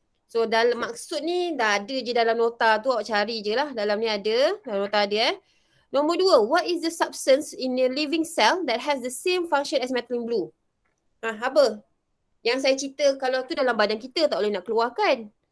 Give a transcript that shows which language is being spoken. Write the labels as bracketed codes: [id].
[ms] So dalam maksud ni dah ada je dalam nota tu, awak cari je lah. Dalam ni ada, dalam nota ada. [en] Nombor 2, what is the substance in a living cell that has the same function as methylene blue? [ms] Apa? Yang saya cerita kalau tu dalam badan kita tak boleh nak keluarkan.